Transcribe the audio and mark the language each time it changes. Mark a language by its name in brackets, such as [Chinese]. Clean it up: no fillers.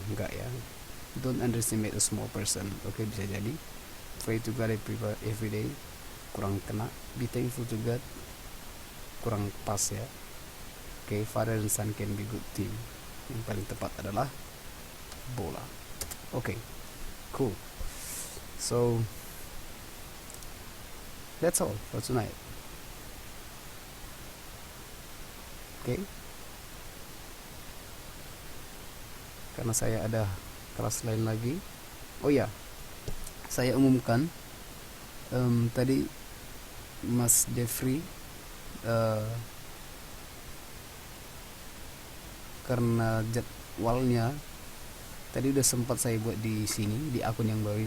[Indonesian] Enggak ya, [English] don't underestimate a small person. Oke, [Indonesian] bisa jadi [English] pray to God every day, [Indonesian] kurang kena. [English] Be thankful to God, [Indonesian] kurang pas ya. [English] Oke, father and son can be good team. [Indonesian] Yang paling tepat adalah bola. Oke, cool. [English] So that's all for tonight. [Indonesian] Oke, karena saya ada kelas lain lagi. Oh ya, saya umumkan tadi Mas Jeffrey karena jadwalnya tadi udah sempat saya buat di sini di akun yang baru.